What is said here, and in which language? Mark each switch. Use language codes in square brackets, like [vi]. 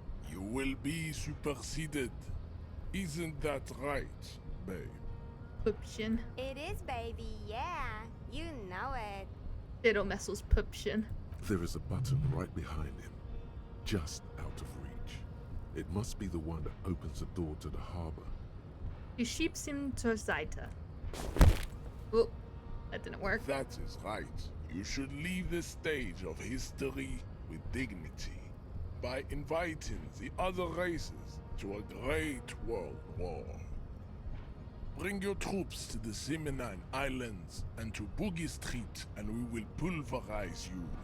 [en] You will be superseded. Isn't that right, babe? [de] Pupchen. [en] It is, baby, yeah. You know it. [de] Fiddlemessel's Pupchen. [en] There is a button right behind him, just out of reach. It must be the one that opens the door to the harbor. [de] Du schiebst ihm zur Seite. [en] Oh, that didn't work. That is right. You should leave the stage of history with dignity by inviting the other races to a great world war. Bring your troops to the Simonine Islands and to Boogie Street, and we will pulverize you.